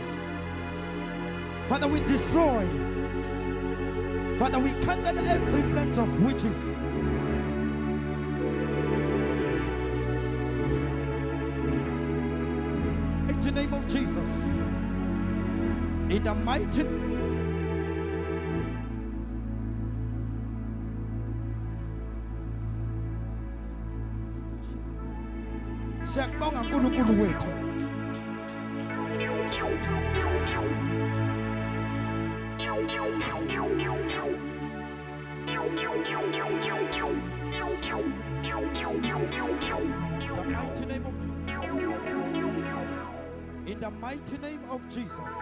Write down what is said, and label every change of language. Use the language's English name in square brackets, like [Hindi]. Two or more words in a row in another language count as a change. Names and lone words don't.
[English] Father, we destroy. Father, we cancel every plan of witches. In the name of Jesus. In the mighty [Swati] Siyabonga uNkulunkulu wethu. [English] The mighty name of In the mighty name of Jesus.